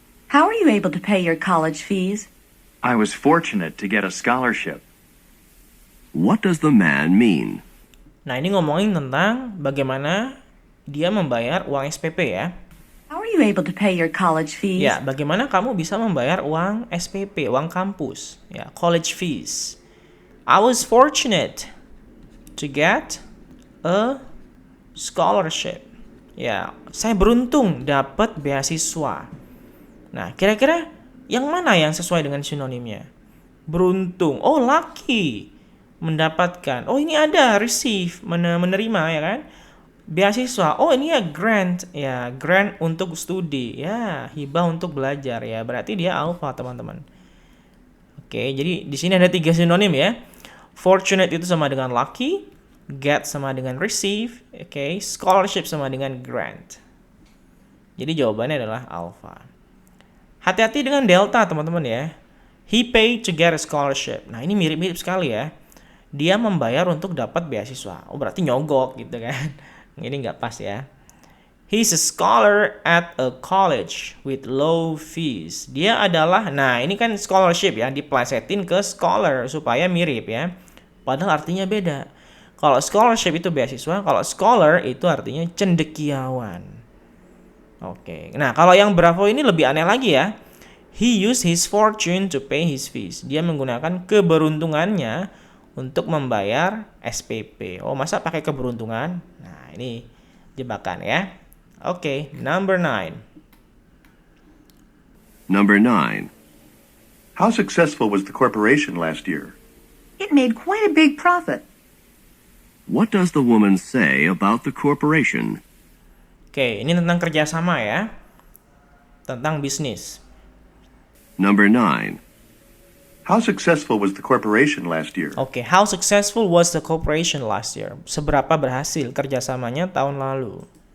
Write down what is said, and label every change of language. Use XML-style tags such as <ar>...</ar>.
<en>How are you able to pay your college fees? I was fortunate to get a scholarship. What does the man mean?</en> <id>Nah, ini ngomongin tentang bagaimana dia membayar uang SPP ya.</id> <en>How are you able to pay your college fees?</en> <id>Ya, bagaimana kamu bisa membayar uang SPP, uang kampus, ya, college fees.</id> <en>I was fortunate to get a scholarship.</en> <id>Ya, saya beruntung dapat beasiswa. Nah, kira-kira yang mana yang sesuai dengan sinonimnya? Beruntung. Oh, lucky. mendapatkan. Oh, ini ada receive, menerima ya kan? Beasiswa. Oh, ini ya grant. Ya, grant untuk studi. Ya, hibah untuk belajar ya. Berarti dia alpha, teman-teman. Oke, jadi di sini ada 3 sinonim ya. Fortunate itu sama dengan lucky, get sama dengan receive, oke, scholarship sama dengan grant. Jadi jawabannya adalah alpha. Hati-hati dengan delta, teman-teman ya.</id> <en>He paid to get a scholarship.</en> <id>Nah, ini mirip-mirip sekali ya. Dia membayar untuk dapat beasiswa. Oh, berarti nyogok gitu kan. Ini nggak pas ya.</id> <en>He's a scholar at a college with low fees.</en> <id>Dia adalah, nah ini kan scholarship ya, diplesetin ke scholar supaya mirip ya. Padahal artinya beda. Kalau scholarship itu beasiswa, kalau scholar itu artinya cendekiawan. Oke, nah kalau yang Bravo ini lebih aneh lagi ya.</id> <en>He used his fortune to pay his fees.</en> <id>Dia menggunakan keberuntungannya untuk membayar SPP. Oh, masa pakai keberuntungan? Nah, ini jebakan ya.</id> <en>Oke, number 9. Number 9. How successful was the corporation last year? It made quite a big profit. What does the woman say about the corporation?</en> <id>Oke, ini tentang kerjasama ya. Tentang bisnis.</id> <en>Number 9. How successful was the corporation last year? Oke, how successful was the corporation last year?</en> <id>Seberapa berhasil kerjasamanya tahun lalu?</id>